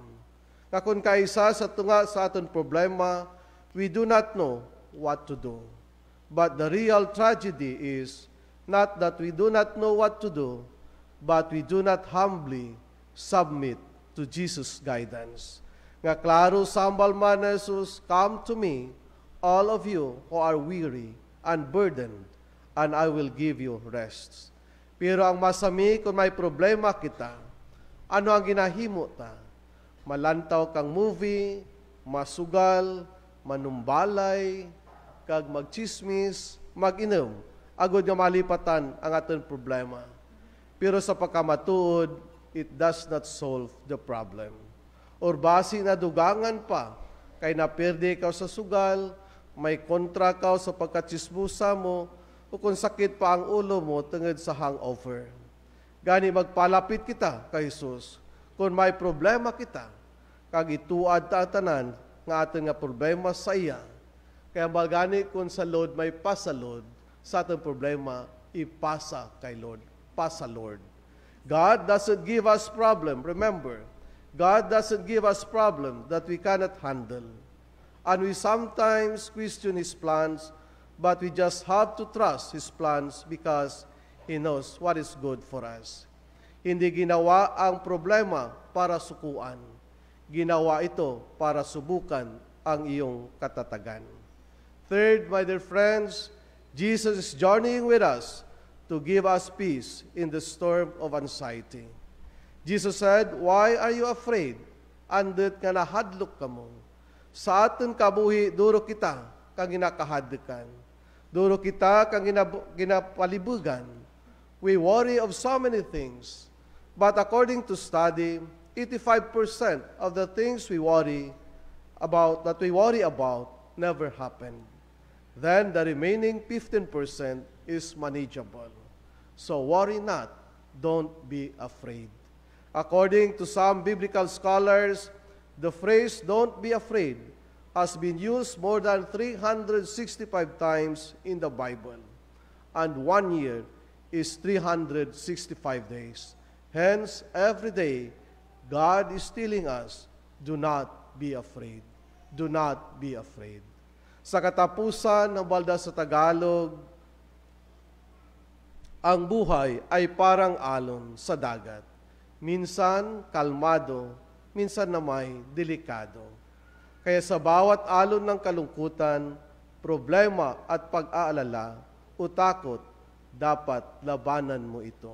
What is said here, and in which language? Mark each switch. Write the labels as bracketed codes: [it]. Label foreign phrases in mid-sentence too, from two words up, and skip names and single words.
[hil] Kung kaisa sa tunga sa aton problema, [en] we do not know what to do. But the real tragedy is not that we do not know what to do, but we do not humbly submit to Jesus' guidance. [hil] Nga klaro sambal man na [en] Jesus, come to me, all of you who are weary and burdened, and I will give you rest. [hil] Pero ang masami kung may problema kita, ano ang ginahimo ta? Malantaw kang movie, masugal, manumbalay, kag magchismis, mag-inom, agod nga malipatan ang aton problema. Pero sa pagkamatuod, [en] it does not solve the problem. [hil] Or basi na dugangan pa, kay naperde ka sa sugal, may kontra ka sa pagkachismusa mo, o kung sakit pa ang ulo mo tungod sa hangover. Gani magpalapit kita kay Jesus. Kung may problema kita, kag ituad ta tanan nga aton nga problema sa iya. Kaya balgani kung sa Lord may pasalod, sa aton problema, ipasa kay Lord. Pasa Lord. [en] God doesn't give us problem. Remember, God doesn't give us problem that we cannot handle. And we sometimes question His plans, but we just have to trust His plans because He knows what is good for us. [tl] Hindi ginawa ang problema para sukuan. Ginawa ito para subukan ang iyong katatagan. [en] Third, my dear friends, Jesus is journeying with us to give us peace in the storm of anxiety. Jesus said, "Why are you afraid? [hil] Andit nga nahadlok kamo. Sa aton kabuhi, duro kita kang ginakahadlukan. Duro kita kang ginapalibugan. [en] We worry of so many things. But according to study, 85% of the things we worry about never happened. Then the remaining 15% is manageable. So worry not, don't be afraid." According to some biblical scholars, the phrase "don't be afraid" has been used more than 365 times in the Bible, and 1 year is 365 days. Hence, every day, God is telling us, do not be afraid. Do not be afraid. [tl] Sa katapusan ng balda sa Tagalog, ang buhay ay parang alon sa dagat. Minsan kalmado, minsan na may delikado. Kaya sa bawat alon ng kalungkutan, problema at pag-aalala o takot, dapat labanan mo ito.